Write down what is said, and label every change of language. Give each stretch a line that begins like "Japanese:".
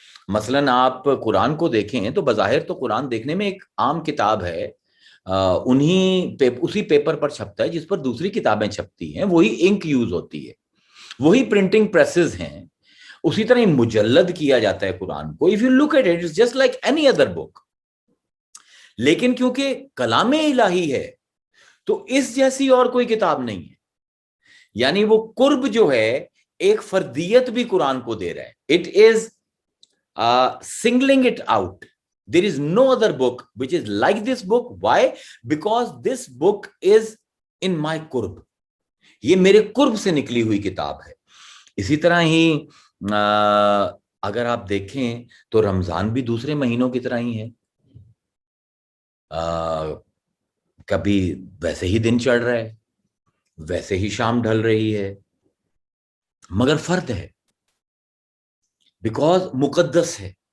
Urdu: مثلاً آپ قرآن کو دیکھیں تو بظاہر تو قرآن دیکھنے میں ایک عام کتاب ہے, اسی پیپر پر چھپتا ہے جس پر دوسری کتابیں چھپتی ہیں, وہی انک یوز ہوتی ہے, وہی پرنٹنگ پریسز ہیں, اسی طرح مجلد کیا جاتا ہے قرآن کو.
English: if you look at it, it's just like any other book.
Urdu: لیکن کیونکہ کلام الہی ہے تو اس جیسی اور کوئی کتاب نہیں ہے. یعنی وہ قرب جو ہے ایک فردیت بھی قرآن کو دے رہا ہے.
English: It is singling it out. There is no other book which is like this book. Why? Because this book is in my قرب.
Urdu: یہ میرے قرب سے نکلی ہوئی کتاب ہے. اسی طرح ہی اگر آپ دیکھیں تو رمضان بھی دوسرے مہینوں کی طرح ہی ہے. کبھی ویسے ہی دن چڑھ رہا ہے, ویسے ہی شام ڈھل رہی ہے, مگر فرد ہے بیکاز مقدس ہے.